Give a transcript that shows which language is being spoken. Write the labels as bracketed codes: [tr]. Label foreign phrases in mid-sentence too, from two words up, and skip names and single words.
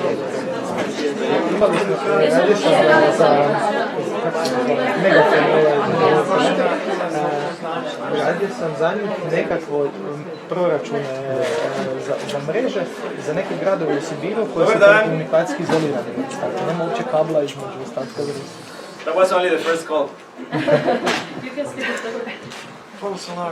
[hr] Imali smo radio sam za njih nekakvo proračune za mreže za neke gradove u Sibiru koji su komunikacijski izolirani. Nema uopće kabla između ostatka Rusije. [en] That was only the first call. You can speak it. False alarm.